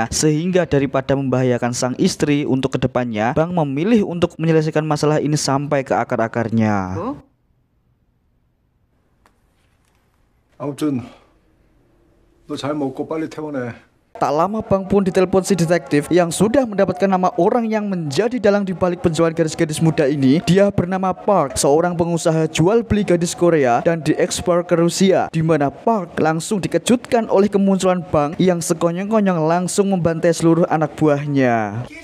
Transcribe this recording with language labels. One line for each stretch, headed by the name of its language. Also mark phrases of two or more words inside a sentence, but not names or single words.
Indonesian: Sehingga daripada membahayakan sang istri untuk kedepannya, Bang memilih untuk menyelesaikan masalah ini sampai ke akar-akarnya.
Korean: 아무튼 너 잘 먹고 빨리 퇴원해.
Indonesian: Tak lama Bang pun ditelepon si detektif yang sudah mendapatkan nama orang yang menjadi dalang dibalik penjualan gadis-gadis muda ini. Dia bernama Park, seorang pengusaha jual beli gadis Korea dan diekspor ke Rusia, di mana Park langsung dikejutkan oleh kemunculan Bang yang sekonyong-konyong langsung membantai seluruh anak buahnya.